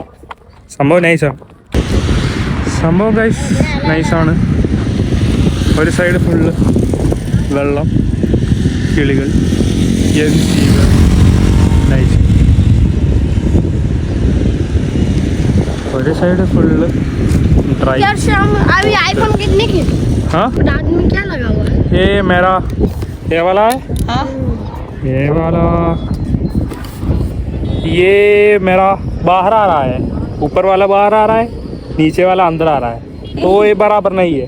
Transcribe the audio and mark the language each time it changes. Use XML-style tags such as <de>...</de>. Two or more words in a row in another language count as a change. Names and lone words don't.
<ml>സംഭവം നൈസാണ്. സംഭവം ഗൈസ് നൈസാണ്. ഒരു സൈഡ് ഫുള്ള് വെള്ളം, കിളികൾ, നൈസ്. ഒരു സൈഡ് ഫുള്ള് ड्राई.</ml> <hi>यार शाम अभी आईफोन कितने की? हाँ दांत में क्या लगा हुआ है? ये मेरा ये वाला है. हाँ ये वाला, ये मेरा बाहर आ रहा है, ऊपर वाला बाहर आ रहा है, नीचे वाला अंदर आ रहा है, तो ये बराबर नहीं है.</hi>